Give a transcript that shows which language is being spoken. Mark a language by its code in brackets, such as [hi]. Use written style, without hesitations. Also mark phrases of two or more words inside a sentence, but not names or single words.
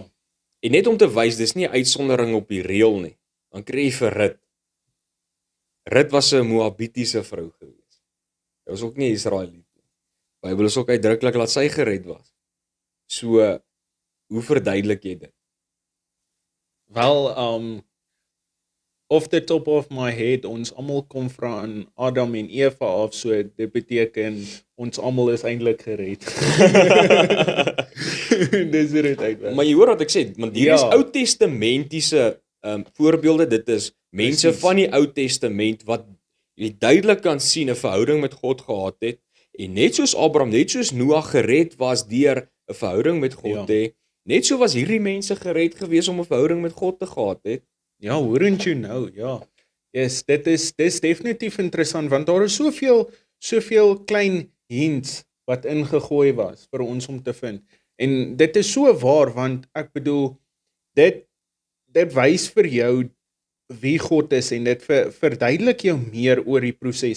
[af] En net om te wys, dis nie 'n uitsondering op die reël nie. Dan kry jy vir Rut. Rut was 'n Moabitiese vrou gewees. Sy was ook nie Israeliet nie. Die Bybel is ook uitdruklik dat sy gered was. So hoe verduidelik jy dit? Wel, [en] off the top of my head, [af] ons almal kom van Adam en Eva af, so dit beteken ons almal is eintlik gered. Dis dit uitwerk. Maar jy hoor wat ek sê, want hier is Ou Testamentiese voorbeelde, dit is mense van die Ou Testament wat jy duidelik kan sien 'n verhouding met God gehad het, en net soos Abraham, net soos Noag gered was deur 'n verhouding met God te, net so was hierdie mense gered gewees om 'n verhouding met God te gehad het. Ja, [en] wouldn't you know, [af] ja. Yes, dit is definitief interessant, want daar is soveel klein hints wat ingegooi was vir ons om te vind. En dit is so waar, want ek bedoel, dit wys vir jou wie God is en dit verduidelik jou meer oor die proses.